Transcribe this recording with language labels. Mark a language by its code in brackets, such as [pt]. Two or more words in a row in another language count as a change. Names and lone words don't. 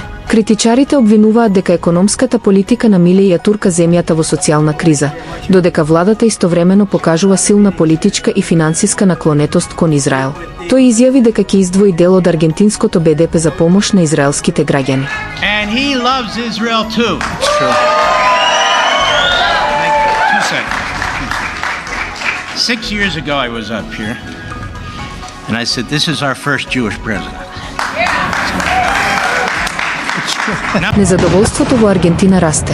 [mk] Критичарите обвинуваат дека економската политика на Милеј ја турка земјата во социјална криза, додека владата истовремено покажува силна политичка и финансиска наклонетост кон Израел. Тој изјави дека ќе издвои дел од аргентинското БДП за помош на израелските граѓани. [en] And he loves Israel too. It's true. 6 years ago I was up here and I said this is our first Jewish president. [mk] Незадоволството во Аргентина расте.